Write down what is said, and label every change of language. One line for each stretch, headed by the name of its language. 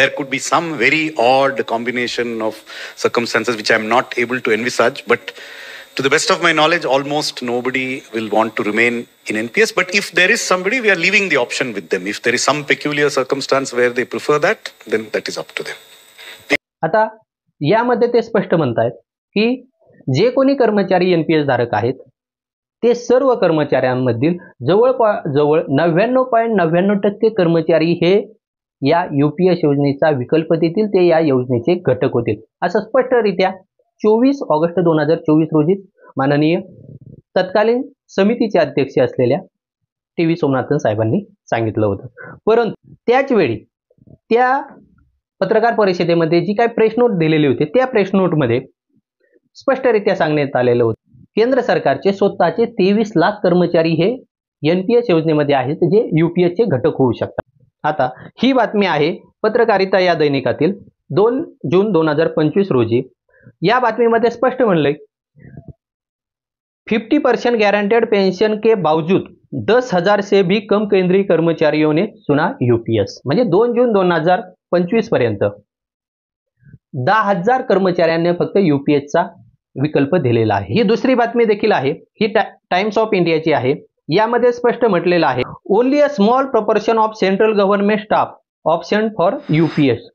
English: There could be some very odd combination of circumstances which I'm not able to envisage, but to the best of my knowledge, almost nobody will want to remain in NPS. But if there is somebody, we are leaving the option with them. If there is some peculiar circumstance where they prefer that, then that is up to them.
Marathi: आता यामध्ये ते स्पष्ट म्हणतात की जे कोणी कर्मचारी NPS धारक आहेत ते सर्व कर्मचाऱ्यांमधील जवळजवळ 99.99% कर्मचारी हे या UPS योजनेचा विकल्प देतील, ते या योजनेचे घटक होतील, असं स्पष्टरित्या 24 ऑगस्ट 2024 रोजी माननीय तत्कालीन समितीचे अध्यक्ष असलेल्या TV सोमनाथन साहेबांनी सांगितलं होतं. परंतु त्याच वेळी त्या पत्रकार परिषदेमध्ये जी काही प्रेस नोट दिलेली होती त्या प्रेस नोटमध्ये स्पष्टरित्या सांगण्यात आलेलं होतं केंद्र सरकारचे स्वतःचे 23 लाख कर्मचारी हे NPS योजनेमध्ये आहेत जे UPS चे घटक होऊ शकतात. आता ही बातमी आहे पत्रकारिता या दैनिकातील 2 जून 2025 रोजी. या बातमीमध्ये स्पष्ट म्हणलंय
Hindi: 50% गारंटेड पेंशन के बावजूद 10,000 से भी कम केंद्रीय कर्मचारियों ने चुना UPS.
Marathi: म्हणजे 2 जून 2025 पर्यंत 10,000 कर्मचाऱ्यांनी फक्त UPS चा विकल्प दिलेला आहे. ही दुसरी बातमी देखील आहे, ही टाइम्स ऑफ इंडियाची आहे. यामध्ये स्पष्ट म्हटलेलं आहे
English: Only a small proportion of central government staff option for UPS.